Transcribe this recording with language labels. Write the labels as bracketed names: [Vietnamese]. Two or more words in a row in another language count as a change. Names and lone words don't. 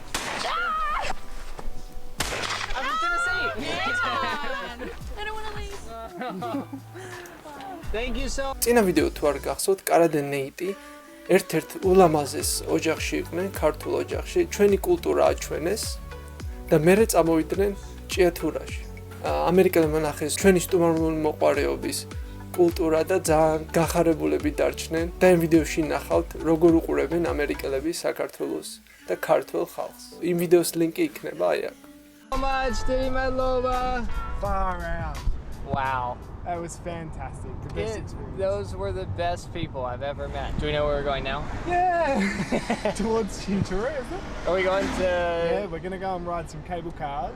[English] I was gonna say. I don't want to leave. Thank you so. [Georgian] წინა ვიდეო თუ არ გახსოვთ, კარა და ნეიტი ერთ-ერთ ულამაზეს ოჯახში იყვნენ, ქართულ ოჯახში, ჩვენი კულტურა აჩვენეს და მერე წამოვიდნენ ჭიათურაში. ამერიკელებმა ნახეს ჩვენი სტუმარული მოყვარეობის კულტურა და ძალიან გახარებულები დარჩნენ და იმ ვიდეოში ნახავთ როგორ უყურებენ ამერიკელები საქართველოს და ქართულ ხალხს. იმ ვიდეოს ლინკი იქნება აი აქ. [English] So much, [Georgian] დიდი მადლობა. [English] Far out. Wow. That was fantastic. The best experience. Those were the best people I've ever met. Do we know where we're going now? Yeah. Towards Chiatura, isn't it? Are we going to? Yeah, we're gonna go and ride some cable cars.